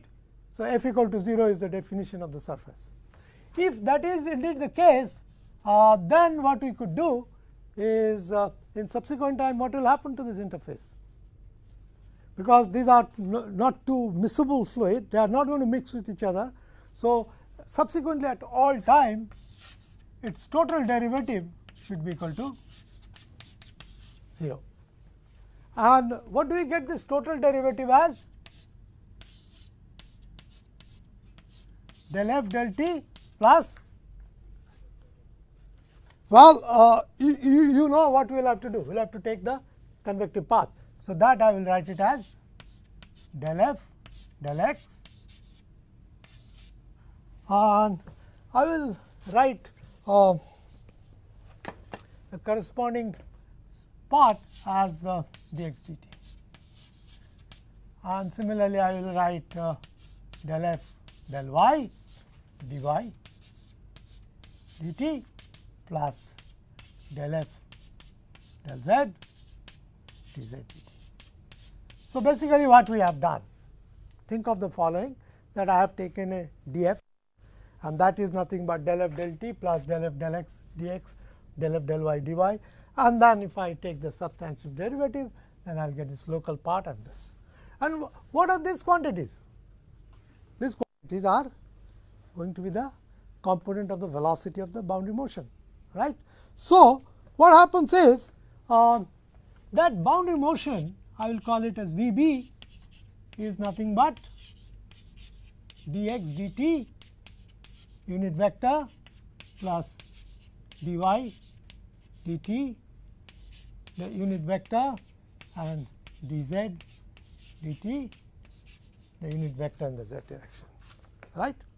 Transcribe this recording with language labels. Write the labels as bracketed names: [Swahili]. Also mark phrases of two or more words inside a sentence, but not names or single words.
[English] So, f equal to 0 is the definition of the surface. If that is indeed the case, then what we could do is in subsequent time what will happen to this interface, because these are not two miscible fluid, they are not going to mix with each other. So, subsequently at all times its total derivative should be equal to 0. And what do we get this total derivative as? Del f del t plus, well, you know what we will have to do, we will have to take the convective path. So, that I will write it as del f del x, and I will write the corresponding part as dx dt, and similarly I will write del f del y dy dt plus del f del z dz dt. So, basically what we have done, think of the following, that I have taken a df, and that is nothing but del f del t plus del f del x dx, del f del y dy, and then if I take the substantial derivative, then I will get this local part and this. And what are these quantities? These quantities are going to be the component of the velocity of the boundary motion, right. So, what happens is that boundary motion, I will call it as V b, is nothing but dx dt unit vector plus dy dt the unit vector and dz dt the unit vector in the z direction, right.